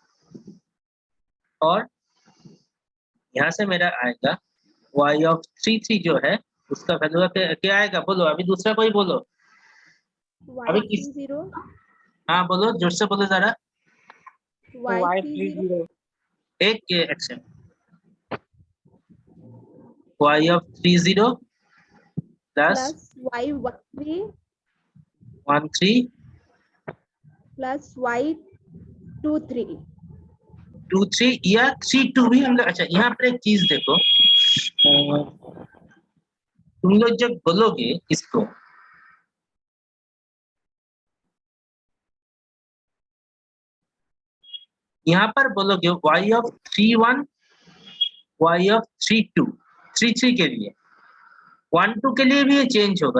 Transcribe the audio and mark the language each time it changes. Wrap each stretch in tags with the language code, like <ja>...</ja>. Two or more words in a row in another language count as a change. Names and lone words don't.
<hi>और यहाँ से मेरा आएगा y33 जो है उसका वैल्यू क्या आएगा, बोलो अभी दूसरा कोई बोलो। अभी किस y30 हाँ बोलो जोर से बोलो जरा। y30 एक एक्शन y30 प्लस</hi> <en>plus y13 13 plus y23</en> <hi>23 या 32 भी हम लोग। अच्छा यहाँ पर एक चीज देखो, तुम लोग जब बोलोगे इसको यहाँ पर बोलोगे y31 y32 33 के लिए, 12 के लिए भी ये चेंज होगा।</hi>